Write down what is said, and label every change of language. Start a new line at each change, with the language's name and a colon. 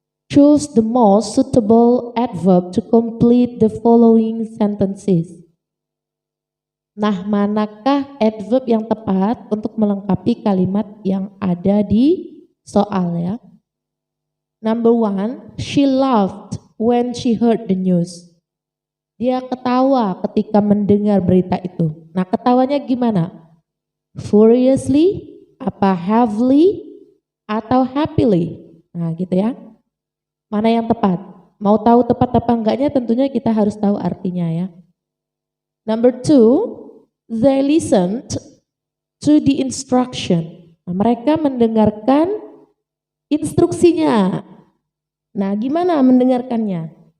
English: Choose the most suitable adverb to complete the following sentences.
Indonesian: Nah, manakah adverb yang tepat untuk melengkapi kalimat yang ada di soal ya?
English: Number 1, she laughed when she heard the news.
Indonesian: Dia ketawa ketika mendengar berita itu. Nah, ketawanya gimana? Furiously, apa heavily, atau happily? Nah, gitu ya. Mana yang tepat? mau tahu tepat apa enggaknya tentunya kita harus tahu artinya ya.
English: Number 2, they listened to the instruction.
Indonesian: Nah, mereka mendengarkan instruksinya. Nah, gimana mendengarkannya?